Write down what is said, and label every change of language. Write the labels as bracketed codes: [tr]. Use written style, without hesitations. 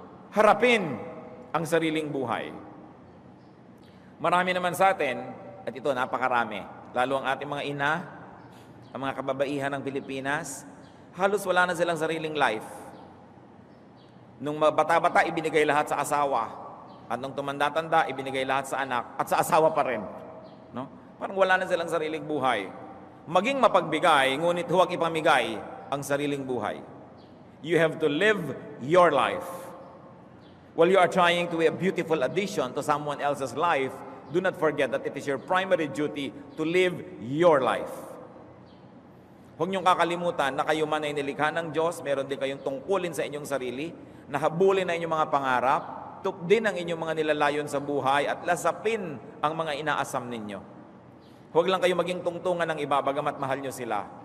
[tl] Harapin ang sariling buhay. Marami naman sa atin, at ito napakarami, lalo ang ating mga ina, ang mga kababaihan ng Pilipinas, halos wala na silang sariling life. Nung bata-bata, ibinigay lahat sa asawa. At nung tumanda-tanda, ibinigay lahat sa anak at sa asawa pa rin. No? Parang wala na silang sariling buhay. Maging mapagbigay, ngunit huwag ipamigay ang sariling buhay. [en] You have to live your life. While you are trying to be a beautiful addition to someone else's life, do not forget that it is your primary duty to live your life. [tl] Huwag niyong kakalimutan na kayo man ay nilikha ng Diyos, meron din kayong tungkulin sa inyong sarili, nahabulin na inyong mga pangarap, tupdin ang inyong mga nilalayon sa buhay at lasapin ang mga inaasam ninyo. Huwag lang kayo maging tungtungan ng iba, bagamat mahal nyo sila.